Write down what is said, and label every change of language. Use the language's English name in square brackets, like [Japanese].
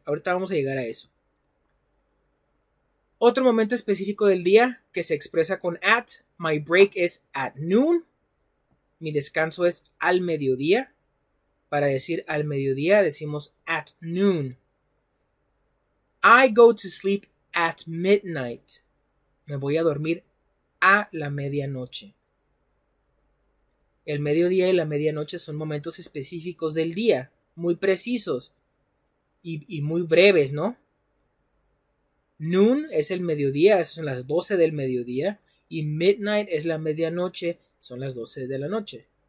[Spanish] Ahorita vamos a llegar a eso. Otro momento específico del día que se expresa con at: [English] my break is at noon. [Spanish] Mi descanso es al mediodía. Para decir al mediodía decimos at noon. [English] I go to sleep at midnight. [Spanish] Me voy a dormir a la medianoche. El mediodía y la medianoche son momentos específicos del día, muy precisos y muy breves, ¿no? Noon es el mediodía, son las 12 del mediodía, y midnight es la medianoche, son las 12 de la noche.